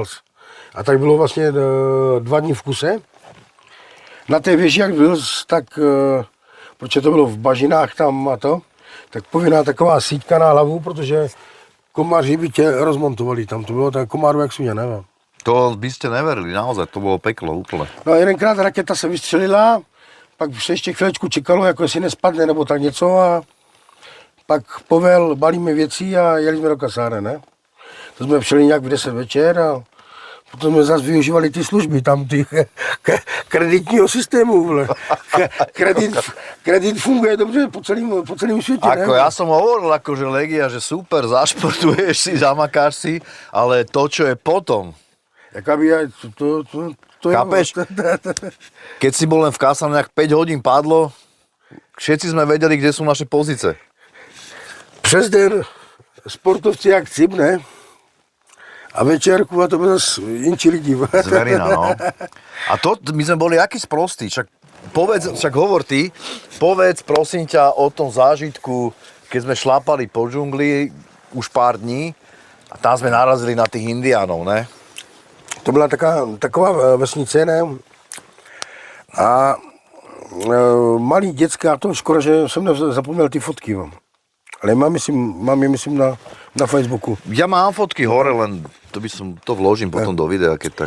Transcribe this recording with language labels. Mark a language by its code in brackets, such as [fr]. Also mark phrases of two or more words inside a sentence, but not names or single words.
[cs] A tak bylo vlastně 2 dny v kuse. Na té věži, jak byl, tak, protože to bylo v bažinách tam a to, tak povinná taková síťka na hlavu, protože komáři by tě rozmontovali tam, to bylo tak komáru jak svině, nevím. [sk] To by ste neverili, naozaj, to bolo peklo úplne. [cs] No a jedenkrát raketa se vystřelila, pak se ještě chvílečku čekalo, jako jestli nespadne nebo tak něco a pak povel, balíme věci a jeli jsme do kasáren, ne? To jsme přijeli nějak v 10 večer a potom jsme zase využívali ty služby, tam ty kreditního systému, vole. Kredit funguje dobře po celém světě, [sk] Ako [cs] ne? [sk] ja som hovoril, akože Legia, že super, zašportuješ si, zamakáš si, ale to, čo je potom, Jaká by aj, to chápeš? Keď si bol len v kasárniach 5 hodín padlo, všetci sme vedeli, kde sú naše pozice. [cs] Přes den sportovci jak cip, ne? A večerku a to bylo zase jinčí lidi. [sk] Zverina, no. A to, my sme boli aký sprostí, však hovor ty, povedz prosím ťa o tom zážitku, keď sme šlápali po džungli už pár dní a tam sme narazili na tých indiánov, ne? [cs] To byla taková vesnice, ne? A malý děcka, to škoda, že jsem zapomněl ty fotky, ale mám je myslím na Facebooku. [sk] Ja mám fotky hore, len to vložím potom do videa, keď tak.